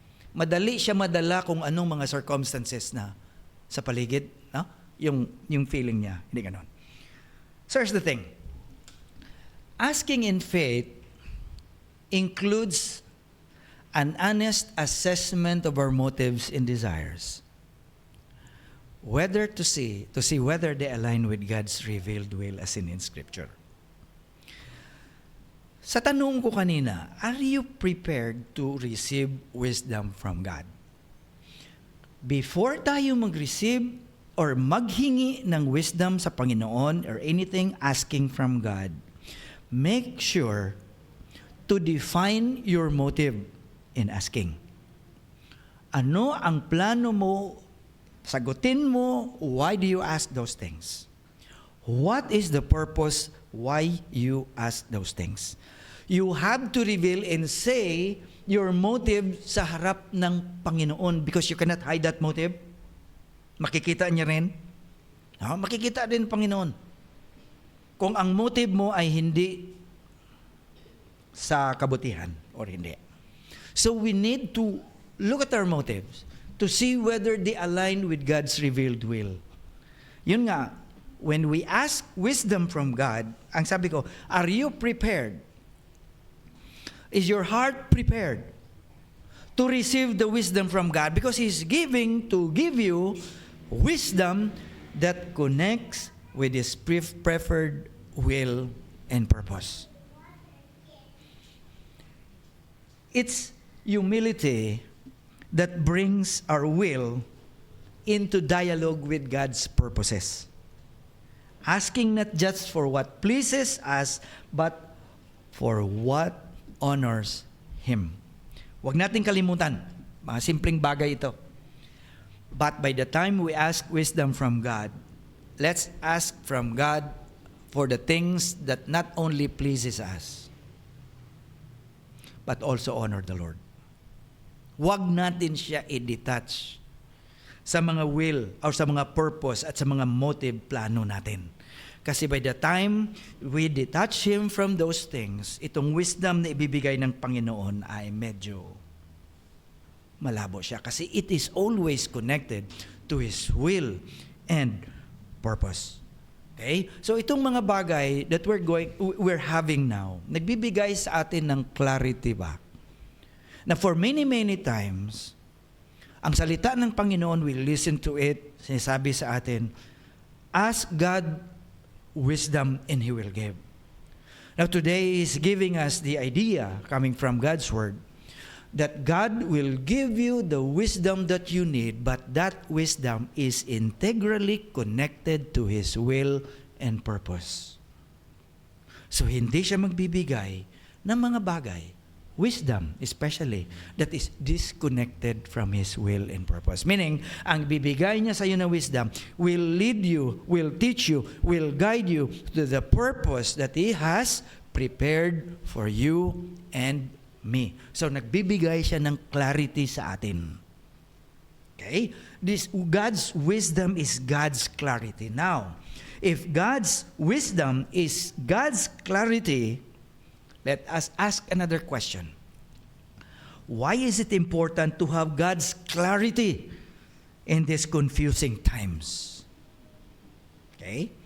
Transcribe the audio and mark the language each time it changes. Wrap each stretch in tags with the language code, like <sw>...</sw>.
<tl>Madali siya madala kung anong mga circumstances na sa paligid, no? Yung feeling niya, hindi ganon.</tl> <en>So here's the thing. Asking in faith includes an honest assessment of our motives and desires. Whether to see whether they align with God's revealed will as seen in Scripture.</en> <tl>Sa tanong ko kanina,</tl> <en>are you prepared to receive wisdom from God? Before</en> <tl>tayo mag-receive or maghingi ng wisdom sa Panginoon</tl> <en>or anything asking from God, make sure to define your motive in asking.</en> <tl>Ano ang plano mo? Sagutin mo,</tl> <en>why do you ask those things? What is the purpose why you ask those things? You have to reveal and say your motive</en> <tl>sa harap ng Panginoon</tl> <en>because you cannot hide that motive.</en> <tl>Makikita niya rin. Makikita din Panginoon. Kung ang motive mo ay hindi sa kabutihan or hindi.</tl> <en>So we need to look at our motives to see whether they align with God's revealed will.</en> <tl>Yun nga,</tl> <en>when we ask wisdom from God,</en> <tl>ang sabi ko,</tl> <en>are you prepared? Is your heart prepared to receive the wisdom from God? Because He's giving to give you wisdom that connects with His preferred will and purpose. It's humility that brings our will into dialogue with God's purposes. Asking not just for what pleases us, but for what honors Him.</en> <tl>Huwag nating kalimutan, mga simpleng bagay ito.</tl> <en>But by the time we ask wisdom from God, let's ask from God for the things that not only pleases us, but also honor the Lord.</en> <tl>Huwag natin siya i-detach sa mga will or sa mga purpose at sa mga motive plano natin. Kasi</tl> <en>by the time we detach Him from those things,</en> <tl>itong wisdom na ibibigay ng Panginoon ay medyo malabo siya.</tl> <en>Kasi it is always connected to His will and purpose. Okay?</en> <tl>So itong mga bagay</tl> <en>that we're having now,</en> <tl>nagbibigay sa atin ng clarity ba?</tl> <en>Na for many, many times,</en> <tl>ang salita ng Panginoon,</tl> <en>we listen to it,</en> <tl>sinasabi sa atin,</tl> <en>ask God wisdom and He will give. Now today is giving us the idea, coming from God's Word, that God will give you the wisdom that you need, but that wisdom is integrally connected to His will and purpose.</en> <tl>So hindi siya magbibigay ng mga bagay, wisdom especially,</tl> <en>that is disconnected from His will and purpose. Meaning,</en> <tl>ang bibigay niya sa iyo na</tl> <en>wisdom will lead you, will teach you, will guide you to the purpose that He has prepared for you and me.</en> <tl>So nagbibigay siya ng clarity sa atin.</tl> <en>Okay? God's wisdom is God's clarity. Now, if God's wisdom is God's clarity, let us ask another question. Why is it important to have God's clarity in these confusing times? Okay?</en>